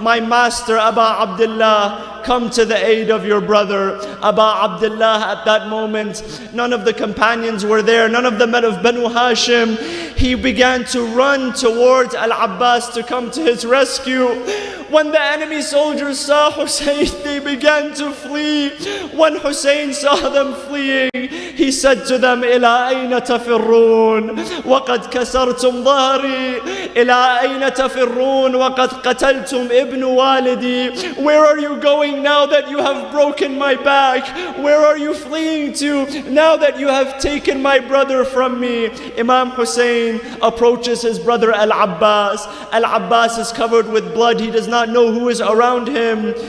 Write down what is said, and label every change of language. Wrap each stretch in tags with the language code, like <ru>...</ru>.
<en>My master Aba Abdullah, come to the aid of your brother. Aba Abdullah, at that moment, none of the companions were there, none of the men of Banu Hashim. He began to run towards Al-Abbas to come to his rescue. When the enemy soldiers saw Hussein, they began to flee. When Hussein saw them fleeing, he said to them,</en> <ar>إِلَىٰ أَيْنَ تَفِرُّونَ وَقَدْ كَسَرْتُمْ ظَهْرِي إِلَىٰ أَيْنَ تَفِرُّونَ وَقَدْ قَتَلْتُمْ ابْنُ وَالِدِي.</ar> <en>Where are you going now that you have broken my back? Where are you fleeing to now that you have taken my brother from me? Imam Hussein approaches his brother Al-Abbas. Al-Abbas is covered with blood. He does not know who is around him.</en>